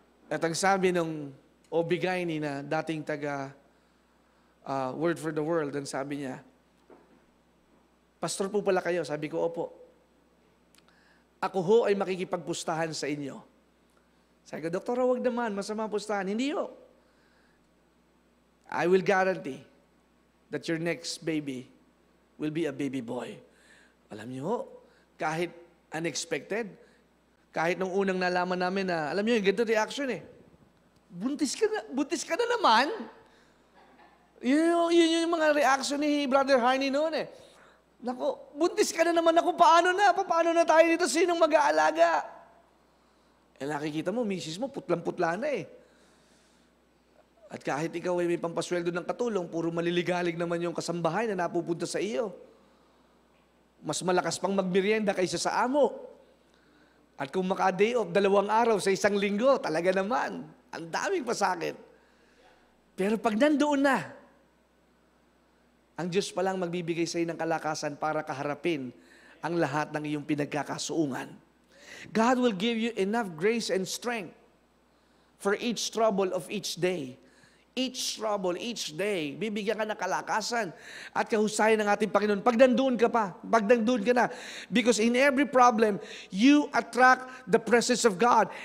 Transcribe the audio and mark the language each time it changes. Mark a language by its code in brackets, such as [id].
[tl] At ang sabi ng Obigayni na dating taga Word for the World, ang sabi niya, pastor po pala kayo. Sabi ko, opo. Ako ho ay makikipagpustahan sa inyo. Sabi ko, Doktor, wag naman, masama pustahan. Hindi ho. [en] I will guarantee that your next baby will be a baby boy. [tl] Alam niyo ho, kahit unexpected, kahit nung unang nalaman namin na, alam niyo, yung ganito reaction eh. Buntis ka na naman. Yun yung mga reaction ni Brother Harney noon eh. Nako, buntis ka na naman ako, paano na? Paano na tayo dito? Sinong mag-aalaga? Eh nakikita mo, misis mo, putlang-putla na eh. At kahit ikaw ay may pampasweldo ng katulong, puro maliligalig naman yung kasambahay na napupunta sa iyo. Mas malakas pang magmerienda kaysa sa amo. At kung maka-day off, 2 araw sa 1 linggo, talaga naman, ang daming pasakit. Pero pag nandoon na, ang Diyos palang magbibigay sa iyo ng kalakasan para kaharapin ang lahat ng iyong pinagkakasuungan. [en] God will give you enough grace and strength for each trouble of each day. Each trouble, each day, [tl] bibigyan ka ng kalakasan at kahusayan ng ating Panginoon. Pag nandoon ka pa, pag nandoon ka na. [en] Because in every problem, you attract the presence of God.